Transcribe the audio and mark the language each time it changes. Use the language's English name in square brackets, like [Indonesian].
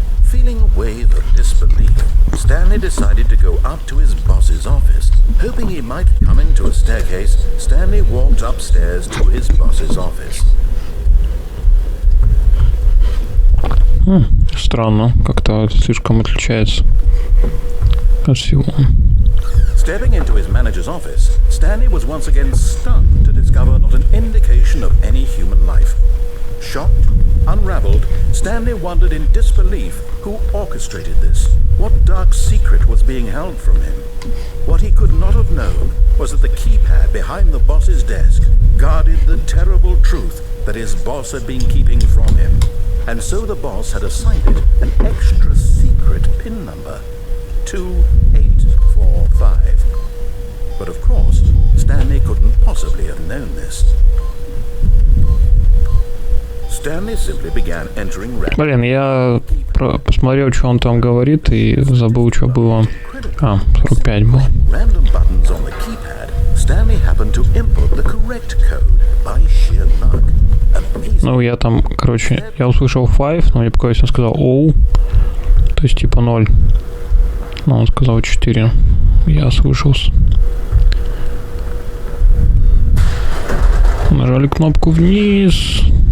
[English] Feeling a wave of disbelief, Stanley decided to go up to his boss's office. Hoping he might be coming to a staircase, Stanley walked upstairs to his boss's office. [Russian] Странно, как-то это слишком отличается от всего. [English] Stepping into his manager's office, Stanley was once again stunned to discover not an indication of any human life. Shocked, unraveled, Stanley wondered in disbelief who orchestrated this. What dark secret was being held from him? What he could not have known was that the keypad behind the boss's desk guarded the terrible truth that his boss had been keeping from him. And so the boss had assigned it an extra secret PIN number, 2845. But of course, Stanley couldn't possibly have known this. Stanley simply began entering random... [Russian] Блин, я посмотрел, что он там говорит, и забыл, что было. 45 было. [English] Random buttons on the keypad, Stanley happened to input the correct code by sheer luck. [Russian] Ну, я там, короче, я услышал 5, но мне показалось, он сказал O, то есть типа 0. Но он сказал 4. Я ослышался. Нажали кнопку вниз.